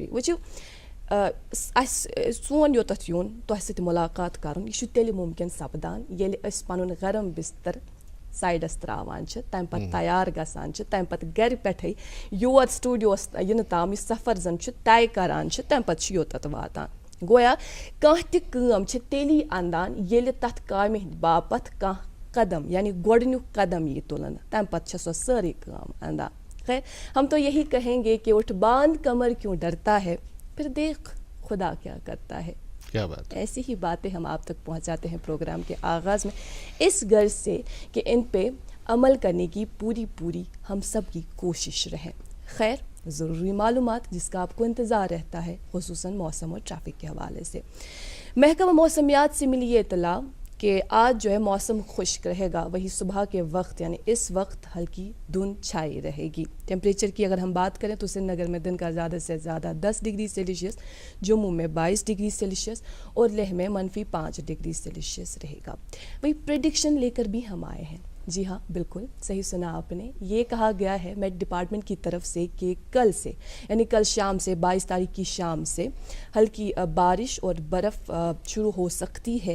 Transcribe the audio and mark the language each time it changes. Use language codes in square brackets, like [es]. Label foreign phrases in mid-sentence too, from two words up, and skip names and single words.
[ks] وٕچھِو اَسہِ سون یوٚتَتھ یُن تۄہہِ سۭتۍ مُلاقات کَرُن یہِ چھُ تیٚلہِ مُمکِن سپدان ییٚلہِ أسۍ پنُن گرم بستر سایڈس تراوان چھِ، تمہِ پتہٕ تیار گژھان چھِ، تمہِ پتہٕ گرِ پٮ۪ٹھے یور سٹوڈیوس یِنہٕ تام یہِ سفر زن چھُ طے کران چھِ، تمہِ پتہٕ چھِ یوٚتَتھ واتان. گویا کانٛہہ تہِ کٲم چھِ تیٚلی انٛدان ییٚلہِ تتھ کامہِ ہِنٛدِ باپتھ کانٛہہ قدم یعنی گۄڈنیُک قدم یی تُلنہٕ، تمہِ پتہٕ چھےٚ سۄ سٲرٕے کٲم انٛدان. [ur] خیر ہم تو یہی کہیں گے کہ اٹھ باندھ کمر کیوں ڈرتا ہے، پھر دیکھ خدا کیا کرتا ہے. کیا بات. ایسی ہی باتیں ہم آپ تک پہنچاتے ہیں پروگرام کے آغاز میں، اس غرض سے کہ ان پہ عمل کرنے کی پوری ہم سب کی کوشش رہے. خیر ضروری معلومات جس کا آپ کو انتظار رہتا ہے، خصوصاً موسم اور ٹریفک کے حوالے سے. محکمہ موسمیات سے ملی یہ اطلاع کہ آج جو ہے موسم خشک رہے گا، وہی صبح کے وقت یعنی اس وقت ہلکی دھند چھائی رہے گی۔ ٹیمپریچر کی اگر ہم بات کریں تو سری نگر میں دن کا زیادہ سے زیادہ 10 ڈگری سیلسیس، جموں میں 22 ڈگری سیلسیس اور لیہ میں -5 ڈگری سیلسیس رہے گا۔ وہی پریڈکشن لے کر بھی ہم آئے ہیں۔ جی ہاں، بالکل صحیح سنا آپ نے، یہ کہا گیا ہے [en] met department [ur] کی طرف سے کہ کل سے یعنی کل شام سے 22 تاریخ کی شام سے ہلکی بارش اور برف شروع ہو سکتی ہے۔